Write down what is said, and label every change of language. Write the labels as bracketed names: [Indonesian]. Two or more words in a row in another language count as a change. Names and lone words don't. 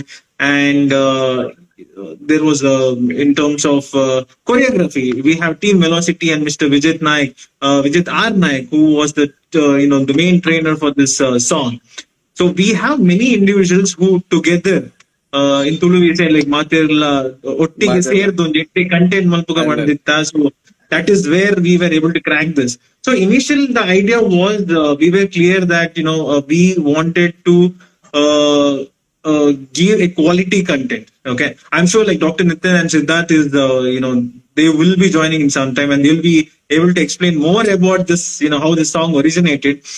[English] And there was in terms of choreography, we have Team Velocity and Mr. Vijit R Naik, who was the main trainer for this song. So we have many individuals who together in Tulu we say like [Tulu] Matirla Ottige [English] Matata. [Tulu] ಸೇರ್ದು ಒಂದು ಎಟ್ಟೆ content ಮಲ್ಪುಗ ಮಾಡ್ದಿತ್ತ. [English] So that is where we were able to crack this. So initially the idea was we were clear that we wanted to uh, give a quality content. Okay, I'm sure like Dr. Nithin and Siddharth is they will be joining in some time and they'll be able to explain more about this, how this song originated.